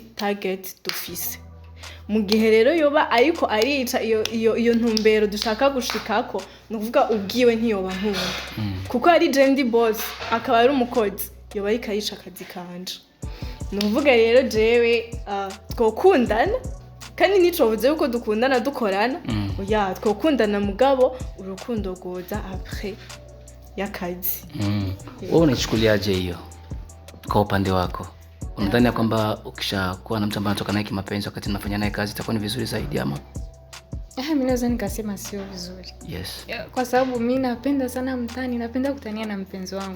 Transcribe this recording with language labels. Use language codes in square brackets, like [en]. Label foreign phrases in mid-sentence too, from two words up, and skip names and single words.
[rn] target dufise mu gihe rero yoba ariko arica iyo ntumbero dushaka gushikako nuvuga ubwiwe ntiyoba nkunda kuko ari jendi boss akaba ari umukozi yoba ariko arica akazi kanje nuvuga rero jewe twokundana kandi nicobuze yuko dukundana dukorana oya twokundana mugabo urukundo goza après yakazi [sw] wewe unachukuliaje hiyo kwa upande wako? Unadhani kwamba ukishakuwa na mtu ambaye anatoka naye kimapenzi wakati unafanya naye kazi itakuwa ni vizuri zaidi ama? Mimi naweza nikasema sio vizuri. Yes. Kwa sababu mimi napenda sana mtani, napenda kutania na mpenzi wangu.